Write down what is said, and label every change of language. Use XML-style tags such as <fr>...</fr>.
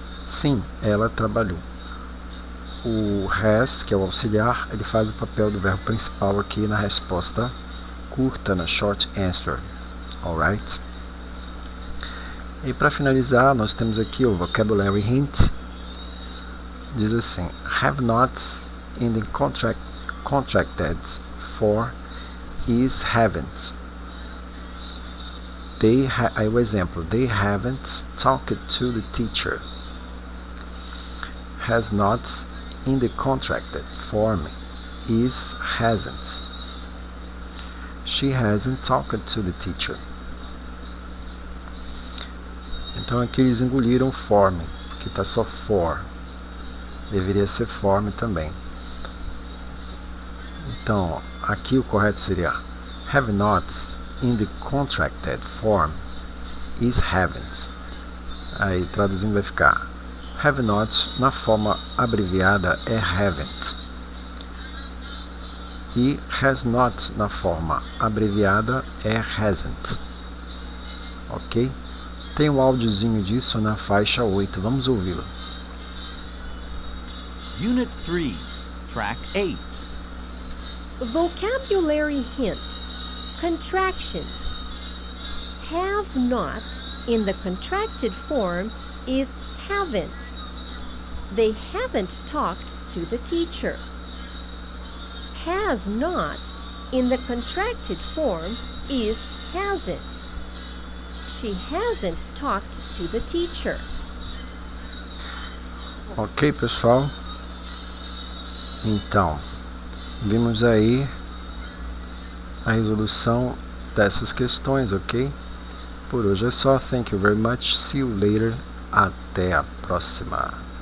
<pt>Sim, ela trabalhou. O has, que é o auxiliar, ele faz o papel do verbo principal aqui na resposta curta, na short answer. Alright? E para finalizar, nós temos aqui o vocabulary hint.</pt> <en>Diz assim: have nots in the contracted for is haven't.</en> <pt>Aí o exemplo:</pt> <en>they haven't talked to the teacher. Has nots in the contracted form is hasn't. She hasn't talked to the teacher.</en> <pt>Então aqui eles engoliram form, que está só for. Deveria ser form também. Então aqui o correto seria</pt> <en>have nots in the contracted form is haven't.</en> <pt>Aí traduzindo vai ficar have nots na forma abreviada é haven't. E has not na forma abreviada é hasn't. Ok? Tem um áudiozinho disso na faixa 8. Vamos ouvi-lo.</pt> <en>Unit 3, Track 8. Vocabulary hint. Contractions. Have not in the contracted form is haven't. They haven't talked to the teacher. Has not in the contracted form is hasn't. She hasn't talked to the teacher.</en> <pt>Ok, pessoal? Então, vimos aí a resolução dessas questões, ok? Por hoje é só.</pt> <en>Thank you very much. See you later.</en> <pt>Até a próxima.</pt>